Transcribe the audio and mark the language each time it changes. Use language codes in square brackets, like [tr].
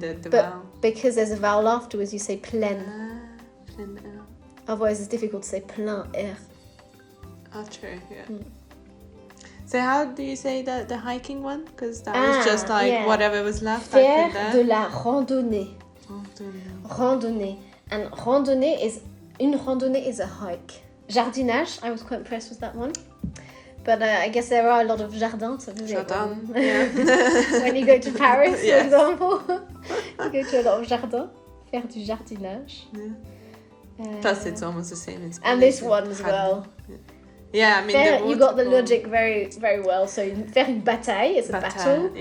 [en] But because there's a vowel afterwards, you say plein. [fr] Plein air. [en] Otherwise, it's difficult to say plein air. Oh, true. Yeah. So how do you say the hiking one? Because that was just like whatever was left. [fr] Faire de la randonnée. Randonnée. [en] And une randonnée is a hike. Jardinage, I was quite impressed with that one. But I guess there are a lot of jardins. Jardin, yeah. When you go to Paris, for example, you go to a lot of jardins. [fr] Faire du jardinage. [en] Plus, it's almost the same in Spanish. And this one as well. Yeah, I mean, you got the logic very, very well. So, [fr] faire une bataille [en] is a battle.